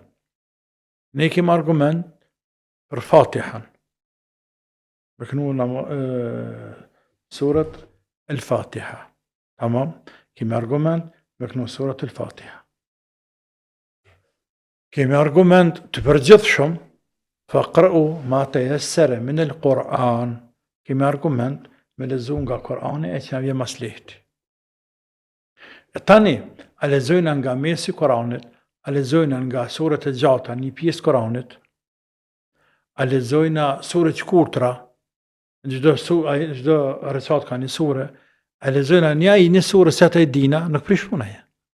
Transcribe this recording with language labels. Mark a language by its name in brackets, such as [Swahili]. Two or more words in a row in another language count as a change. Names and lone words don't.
[Albanian] Ne kemi argument për Fatihan. Me kënu surat el-Fatiha. Tamam? Kemi argument me kënu surat el-Fatiha. Kemi argument të përgjithshëm [Arabic] فاقرءوا ما تيسر من القرآن. [Albanian] Kemi argument me lezu nga Kurani e që na vjen mas lehti. E tani, a lezojna nga mesi Kuranit, a lezojna nga surat e gjata, një pjesë Kuranit, a lezojna surat të shkurtra, çdo recat ka një sure, a lezojna një sure se ata e dina, nuk prish puna ja.